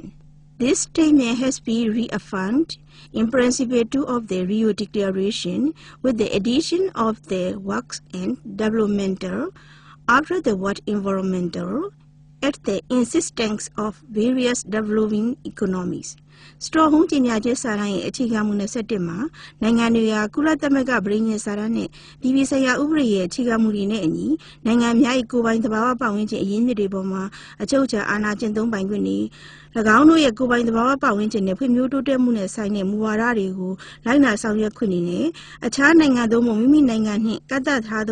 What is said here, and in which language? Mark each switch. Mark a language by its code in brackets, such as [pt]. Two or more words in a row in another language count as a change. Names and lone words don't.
[en] This statement has been reaffirmed in Principle 2 of the Rio Declaration with the addition of the words and developmental after the word environmental at the insistence of various developing economies. [my] Stockholm ကြေညာချက်စာတမ်းရဲ့အခြေခံမူ27မှာနိုင်ငံတွေဟာကုလသမဂ္ဂပြည်ညင်စာတမ်းနဲ့ပြည်ပဆိုင်ရာဥပဒေရဲ့အခြေခံမူတွေနဲ့အညီနိုင်ငံများ၏ကိုယ်ပိုင်သဘာဝပတ်ဝန်းကျင်အရင်းမြစ်တွေပေါ်မှာအချုပ်အခြာအာဏာကျင့်သုံးပိုင် ခွင့်တွေ၎င်းတို့ရဲ့ကိုယ်ပိုင်သဘာဝပတ်ဝန်းကျင်နဲ့ဖွံ့ဖြိုးတိုးတက်မှုနဲ့ဆိုင်တဲ့မူဝါဒတွေကိုလိုက်နာဆောင်ရွက်ခွင့်တွေနဲ့အခြားနိုင်ငံတို့မှမိမိနိုင်ငံနှင့်ကန့်သတ်ထား